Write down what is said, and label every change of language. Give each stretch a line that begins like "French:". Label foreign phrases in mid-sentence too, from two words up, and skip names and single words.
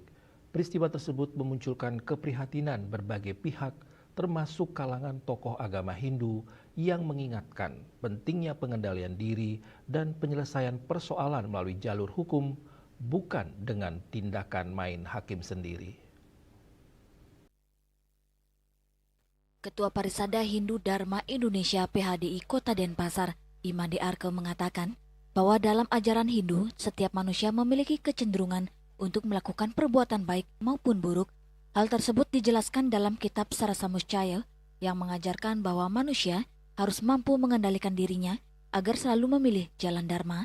Indonesian: Peristiwa tersebut memunculkan keprihatinan berbagai pihak, termasuk kalangan tokoh agama Hindu yang mengingatkan pentingnya pengendalian diri dan penyelesaian persoalan melalui jalur hukum, bukan dengan tindakan main hakim sendiri. Ketua Parisada Hindu Dharma Indonesia PHDI Kota Denpasar, Imandi Arke mengatakan bahwa dalam ajaran Hindu, setiap manusia memiliki kecenderungan untuk melakukan perbuatan baik maupun buruk. Hal tersebut dijelaskan dalam kitab Sarasamuscaya yang mengajarkan bahwa manusia harus mampu mengendalikan dirinya agar selalu memilih jalan dharma.